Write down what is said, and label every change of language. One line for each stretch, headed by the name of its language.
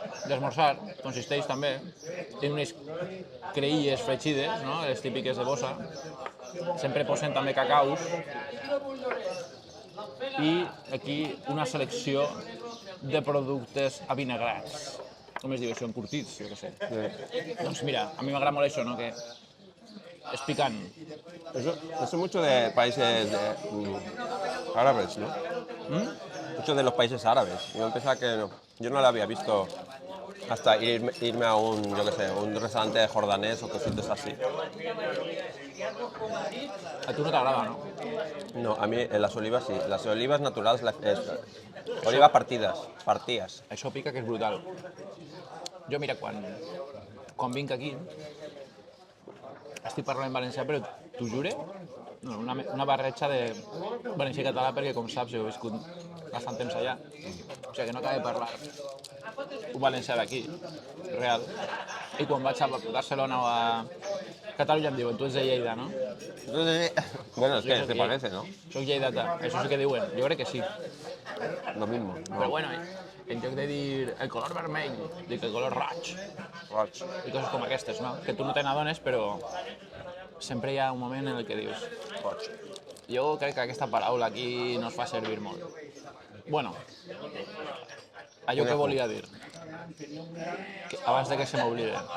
Catalan: L'esmorzar consisteix també en unes creïlles fregides, no? Les típiques de bossa. Sempre posen també cacaus. I aquí una selecció de productes avinagrats. Com es diu això? Encurtits, jo què sé. Doncs mira, a mi m'agrada molt això, no? Que és picant.
Spanish: Eso mucho de países árabes, ¿no? Mucho de los países árabes. Yo pensaba que yo no lo había visto hasta irme a un, yo qué sé, un restaurante jordanés o cositas así.
Catalan: A tu no t'agrada, no?
Spanish: No, a mí las olivas sí. Las olivas naturales, olivas partidas.
Catalan: Això pica, que és brutal. Jo, mira, quan vinc aquí, estic parlant en valencià, però t'ho jure, una barreja de valencià i català, perquè, com saps, jo he viscut bastant temps allà. O sigui, que no acabo de parlar un valencià d'aquí, real. I quan vaig a Barcelona o a Catalunya em diuen, tu ets de Lleida, no?
Spanish: Entonces, bueno, es que te parece, ¿no?
Catalan: Soc lleidatà, això sí que diuen. Jo crec que sí.
Spanish: Lo mismo.
Catalan: Però bueno, en lloc de dir el color vermell, dic el color roig. Roig. I coses com aquestes, no? Que tu no te n'adones, però sempre hi ha un moment en el que dius roig. Jo crec que aquesta paraula aquí no es fa servir molt. Bueno, allò que volia dir, abans de que se m'oblide.